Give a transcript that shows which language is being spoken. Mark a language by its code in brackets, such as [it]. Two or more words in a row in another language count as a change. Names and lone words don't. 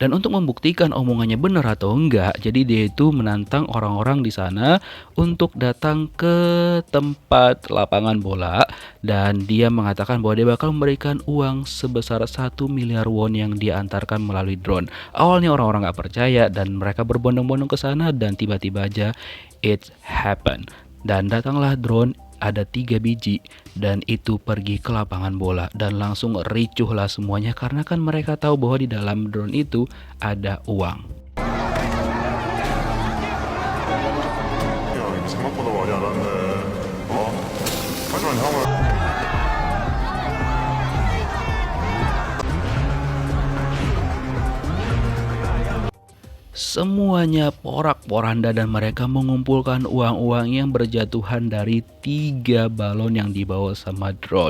[id] Dan untuk membuktikan omongannya benar atau enggak, jadi dia itu menantang orang-orang di sana untuk datang ke tempat lapangan bola dan dia mengatakan bahwa dia bakal memberikan uang sebesar 1 miliar won yang dia antarkan melalui drone. Awalnya orang-orang gak percaya dan mereka berbondong-bondong ke sana dan tiba-tiba aja [en] it happened. [id] Dan datanglah drone, ada 3 biji dan itu pergi ke lapangan bola dan langsung ricuhlah semuanya karena kan mereka tahu bahwa di dalam drone itu ada uang. [ko] 야, 이거 생각보다 많이 안 왔네. 하지만 형은 [id] Semuanya porak-poranda dan mereka mengumpulkan uang-uang yang berjatuhan dari 3 balon yang dibawa sama drone.